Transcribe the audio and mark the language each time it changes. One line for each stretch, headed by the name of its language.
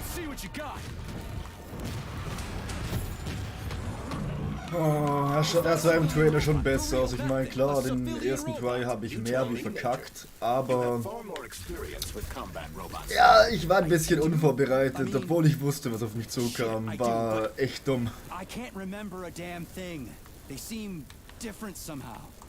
English: what you got.
German: Oh, er sah im Trailer schon besser aus. Ich meine, klar, den ersten Try habe ich mehr wie verkackt, aber
English: Far more experience with combat robots.
German: ja, ich war ein bisschen unvorbereitet, obwohl ich wusste, was auf mich zukam. War echt dumm.
English: I can't remember a damn thing. They seem different somehow.